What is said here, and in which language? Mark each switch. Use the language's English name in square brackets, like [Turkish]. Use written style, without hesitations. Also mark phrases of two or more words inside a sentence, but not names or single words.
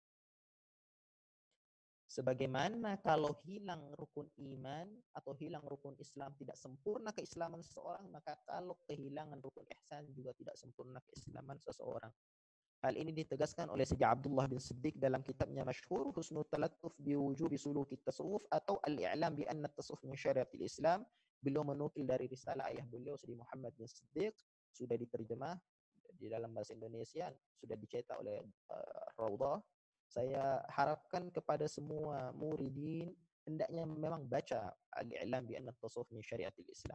[Indonesian] Sebagaimana kalau hilang rukun iman atau hilang rukun Islam tidak sempurna keislaman seseorang, maka kalau kehilangan rukun ihsan juga tidak sempurna keislaman seseorang. Hal ini ditegaskan oleh Sayyidina Abdullah bin Siddiq dalam kitabnya masyhur Husnul Talattuf bi Wujubi Suluki Tasawuf atau Al-I'lam bi anna Tasawuf min Syariatil Islam. Beliau menukil dari risalah ayah beliau Sayyidina Muhammad bin Siddiq, sudah diterjemah di dalam bahasa Indonesia, sudah dicetak oleh Raudhah. Saya harapkan kepada semua muridin hendaknya memang baca Al-I'lam bi anna Tasawuf min Syariatil Islam.